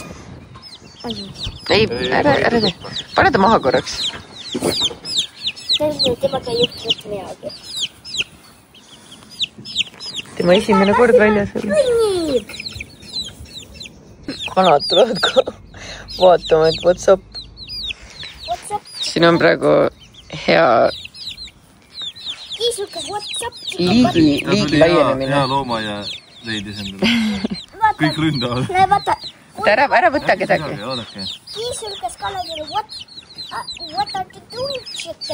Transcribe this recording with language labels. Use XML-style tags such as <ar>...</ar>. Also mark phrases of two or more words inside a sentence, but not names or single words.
<et>Ei, ära tee. Pane ta maha korraks. Temaga ei juhtunud midagi. Tema esimene kord väljas oli. Kanad tulevad ka vaatama, et</et> <en>what's up.</en> <et>Siin on praegu hea liigi laienemine. Hea looma ja leidis endale. Kõik ründavad. Ära võta kedagi. Kiisulkas Kalle tuli,</et> <en>what are you doing, chicken?</en>